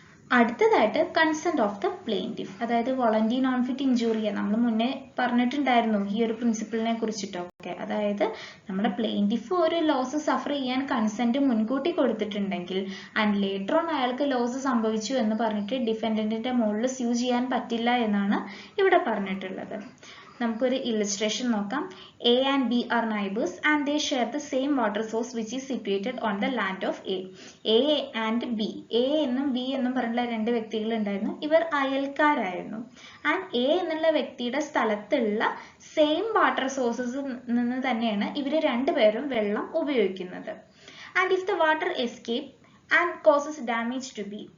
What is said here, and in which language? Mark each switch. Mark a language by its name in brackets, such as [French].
[Malayalam] അടുത്തതായിട്ട് consent of the plaintiff, അതായത് voluntary non fit ഇഞ്ചുറിയെ നമ്മൾ മുന്നേ പറഞ്ഞിട്ടുണ്ടായിരുന്നു ഈ ഒരു പ്രിൻസിപ്പിളിനെ കുറിച്ചിട്ടൊക്കെ. അതായത് നമ്മുടെ പ്ലെയിൻറ്റിഫ് ഒരു ലോസ് സഫർ ചെയ്യാൻ കൺസെന്റ് മുൻകൂട്ടി കൊടുത്തിട്ടുണ്ടെങ്കിൽ ആൻഡ് ലേറ്റർ ഓൺ അയാൾക്ക് ലോസ് സംഭവിച്ചു എന്ന് പറഞ്ഞിട്ട് ഡിഫൻഡന്റിന്റെ മുകളിൽ സ്യൂ ചെയ്യാൻ പറ്റില്ല എന്നാണ് ഇവിടെ പറഞ്ഞിട്ടുള്ളത്. നമുക്കൊരു ഇല്ലസ്ട്രേഷൻ നോക്കാം. [English] A and B are neighbors and they share the same water source which is situated on the land of A. A and B. [Malayalam] A എന്നും B എന്നും പറഞ്ഞുള്ള രണ്ട് വ്യക്തികൾ ഉണ്ടായിരുന്നു. ഇവർ അയൽക്കാരായിരുന്നു. ആൻഡ് A എന്നുള്ള വ്യക്തിയുടെ സ്ഥലത്തുള്ള സെയിം വാട്ടർ സോഴ്സസിൽ നിന്ന് തന്നെയാണ് ഇവർ രണ്ടുപേരും വെള്ളം ഉപയോഗിക്കുന്നത്. [English] And if the water escape and causes damage to B.